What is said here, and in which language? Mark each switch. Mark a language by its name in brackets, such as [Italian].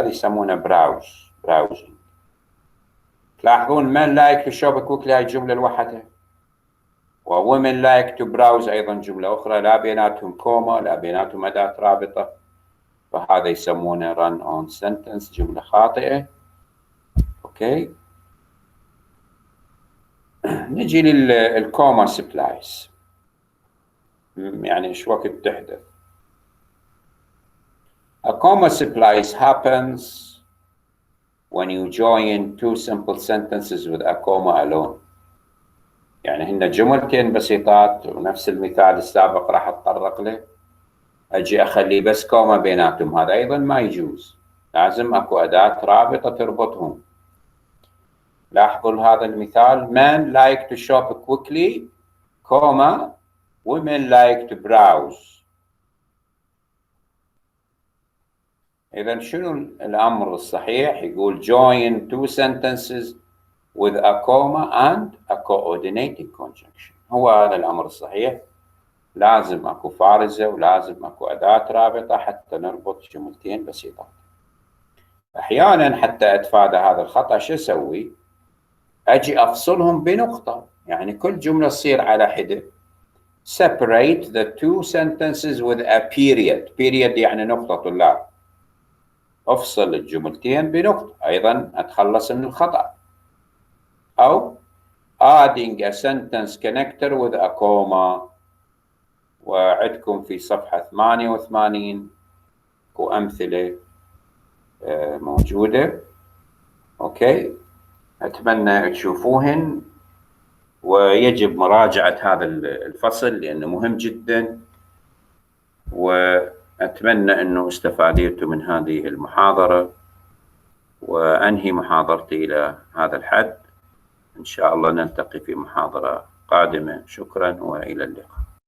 [Arabic] هذه يسمونها براوزنج. تلاحظون [English] men like to shop quickly [Arabic] هاي الجملة لوحدها، و [English] women like to browse [Arabic] أيضا جملة أخرى، لا بيناتهم كوما، لا بيناتهم أداة رابطة، فهذا يسمونه [English] run on sentence، [Arabic] جملة خاطئة. أوكي، نجي للكوما سبلايز، يعني إيش وقت تحدث. [English] A comma splice happens when you join two simple sentences with a comma alone. [Arabic] يعني هن جملتين بسيطات ونفس المثال السابق راح اتطرق له، اجي اخلي بس كوما بيناتهم، هذا ايضا ما يجوز، لازم اكو اداة رابطة تربطهم. لاحظوا هذا المثال [English] men like to shop quickly comma women like to browse. [Arabic] إذا شنو الأمر الصحيح؟ يقول [English] join two sentences with a comma and a coordinating conjunction. [Arabic] هو هذا الأمر الصحيح، لازم أكو فارزة ولازم أكو أداة رابطة حتى نربط جملتين بسيطة. أحيانا حتى أتفادى هذا الخطأ شو أسوي؟ أجي أفصلهم بنقطة، يعني كل جملة تصير على حدة. [English] separate the two sentences with a period. [Arabic] period يعني نقطة طلاب. أفصل الجملتين بنقطة، أيضا أتخلص من الخطأ. [English] أو adding a sentence connector with a comma، [Arabic] وعندكم في صفحة 88 وأمثلة موجودة. أوكي، أتمنى تشوفوهن، ويجب مراجعة هذا الفصل لأنه مهم جدا، وأتمنى أنه استفادتم من هذه المحاضرة، وأنهي محاضرتي إلى هذا الحد. إن شاء الله نلتقي في محاضرة قادمة. شكرا وإلى اللقاء.